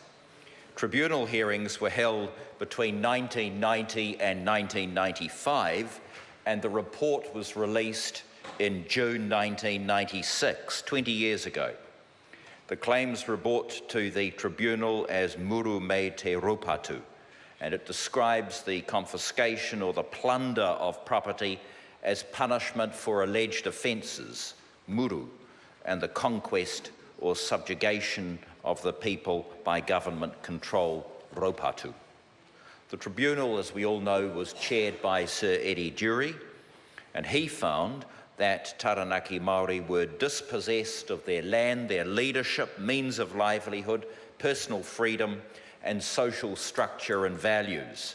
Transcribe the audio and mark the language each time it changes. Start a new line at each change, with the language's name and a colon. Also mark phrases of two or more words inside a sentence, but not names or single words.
English: Tribunal hearings were held between 1990 and 1995, and the report was released in June 1996, 20 years ago. The claims were brought to the tribunal as
Māori: muru me te rupatu,
English: and it describes the confiscation or the plunder of property as punishment for alleged offences, muru, and the conquest or subjugation of the people by government control, ropatu. The tribunal, as we all know, was chaired by Sir Eddie Durie, and he found that Taranaki Māori were dispossessed of their land, their leadership, means of livelihood, personal freedom, and social structure and values.